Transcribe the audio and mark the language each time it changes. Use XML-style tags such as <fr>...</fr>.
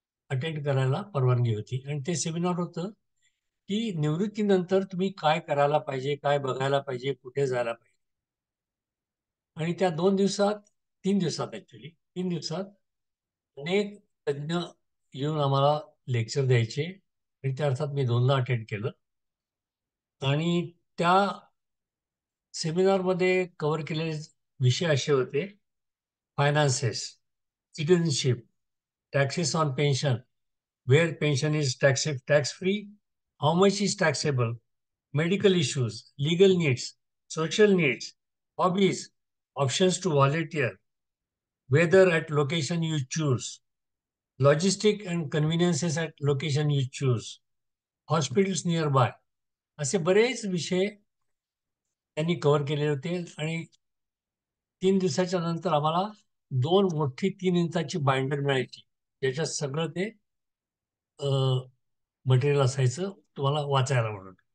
<mr>Attend करायला परवानगी होती. आणि ते सेमिनार होतं की निवृत्तीनंतर तुम्ही काय करायला पाहिजे, काय बघायला पाहिजे, कुठे जायला पाहिजे. आणि त्या 3 दिवसात ऍक्च्युली 3 दिवसात अनेक तज्ज्ञ येऊन आम्हाला लेक्चर द्यायचे. आणि त्या अर्थात मी 2दा अटेंड केलं. आणि त्या सेमिनारमध्ये कव्हर केलेले विषय असे होते:</mr> <en>Finances, citizenship, taxes on pension, where pension is tax free, how much is taxable, medical issues, legal needs, social needs, hobbies, options to volunteer, whether at location you choose, logistic and conveniences at location you choose, hospitals nearby.</en> <mr>असे बरेच विषय त्यांनी cover केले होते. आणि 3 दिवसाच्या नंतर आम्हाला 2 मोठी 3 इंचाची बाइंडर मिळायची, ज्याच्यात सगळं ते मटेरियल असायचं तुम्हाला वाचायला म्हणून.</mr>